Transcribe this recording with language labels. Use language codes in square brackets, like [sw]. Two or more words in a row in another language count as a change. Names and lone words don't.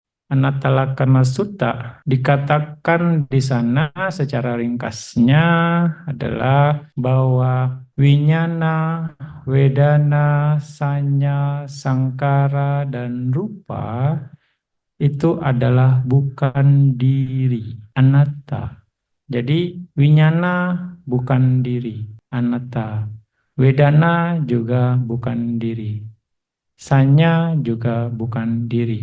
[id] Anatalakana Sutta dikatakan di sana secara ringkasnya adalah bahwa [pi] winyana, wedana, sanya, [id] sangkara, dan rupa itu adalah bukan diri, anatta. Jadi winyana bukan diri, anatta. Wedana juga bukan diri. Sanya juga bukan diri.